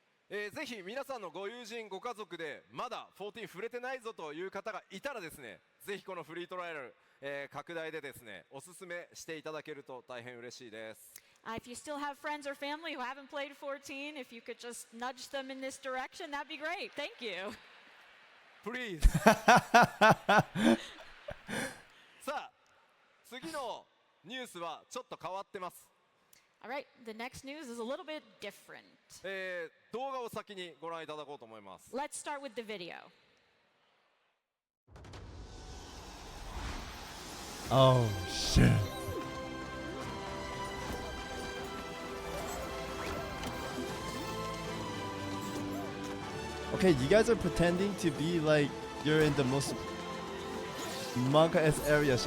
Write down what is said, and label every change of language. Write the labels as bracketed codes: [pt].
[ja] ぜひ皆さんのご友人ご家族でまだ14触れてないぞという方がいたらですねぜひこのフリートライアル、拡大でですねおすすめしていただけると大変嬉しいです。 [en] If you still have friends or family who haven't played 14, if you could just nudge them in this direction, that'd be great. Thank you. [ja] Please さあ次のニュースはちょっと変わってます。 [en] All right, the next news is a little bit different. [ja] 動画を先にご覧いただこうと思います。 [en] Let's start with the video. Oh shit. Okay, you guys are pretending to be like you're in the most manga-esque area.